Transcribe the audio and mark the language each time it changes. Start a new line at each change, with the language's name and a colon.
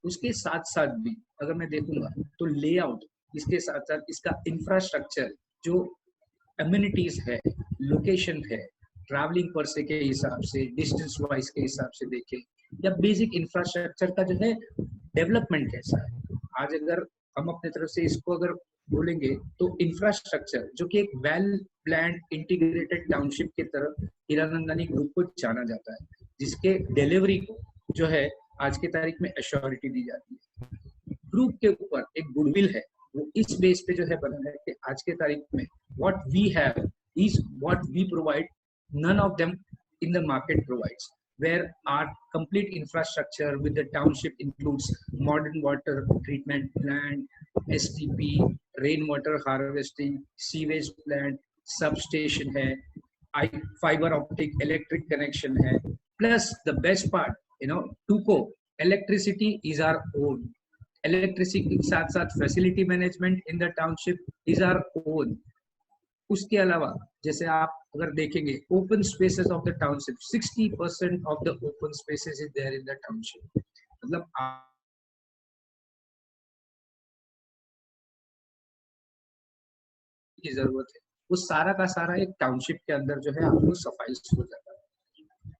Hindi: उसके साथ साथ भी अगर मैं देखूंगा तो लेआउट, इसके साथ साथ इसका इंफ्रास्ट्रक्चर, जो अम्यूनिटीज है, लोकेशन है, ट्रैवलिंग पर से के हिसाब से, डिस्टेंस वाइज के हिसाब से देखें, या बेसिक इंफ्रास्ट्रक्चर का जो है डेवलपमेंट कैसा है। आज अगर हम अपने तरफ से इसको अगर बोलेंगे तो इंफ्रास्ट्रक्चर जो कि एक वेल प्लान्ड इंटीग्रेटेड टाउनशिप की तरफ हीरानंदानी ग्रुप को जाना जाता है। जिसके डिलीवरी को जो है आज की तारीख में एश्योरिटी दी जाती है। ग्रुप के ऊपर एक गुडविल है, वो इस बेस पे जो है बना है कि आज के तारीख में
English: What we have is what we provide, none of them in the market provides, where our complete infrastructure with the township includes modern water treatment plant, STP, rainwater harvesting, sewage plant, substation hai, fiber optic electric connection hai, plus the best part, TUCO electricity is our own, electricity के साथ साथ facility management in the township is our own।
Hindi: उसके अलावा जैसे आप अगर देखेंगे
English: Open spaces of the township, 60% of the open spaces is there in the township.
Hindi: मतलब की जरूरत है वो सारा का सारा एक टाउनशिप के अंदर जो है आपको सफाइस हो जाता है।